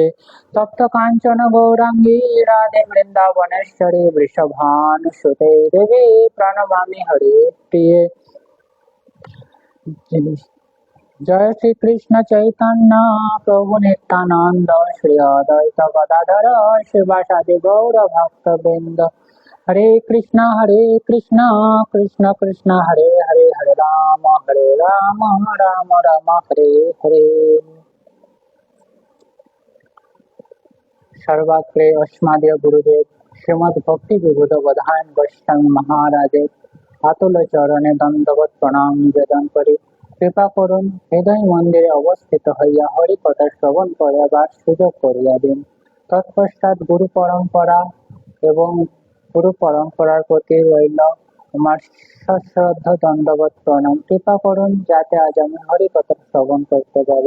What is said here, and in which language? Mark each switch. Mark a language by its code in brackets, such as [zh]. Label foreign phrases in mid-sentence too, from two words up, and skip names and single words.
[sa] तप्त काञ्चन गौरांगी राधे वृन्दावनेश्वरी वृषभानुसुते देवी प्रणमामि हरिप्रिये। जय श्री कृष्ण चैतन्य प्रभु नित्यानंद श्री अद्वैत गदाधर शिवासादि गौर भक्त वृंद। हरे कृष्ण कृष्ण कृष्ण हरे हरे, हरे राम राम राम हरे हरे। [bn] সর্বাগ্রে অস্মদীয় গুরুদেব শ্রীমদ্ ভক্তি বিবুধ বধায়ন গোস্বামী মহারাজে অতুল চরণে দণ্ডবৎ প্রণাম নিবেদন করি কৃপা করুন হৃদয় মন্দিরে অবস্থিত হইয়া হরি কথা শ্রবণ করিবার সুযোগ করিয়া দিন। তৎপশ্চাৎ গুরু পরম্পরা এবং গুরু পরম্পরার প্রতি রইল আমার সশ্রদ্ধ দণ্ডবত প্রণাম। কৃপা করুন যাতে আজ আমি হরি কথা শ্রবণ করতে পারি।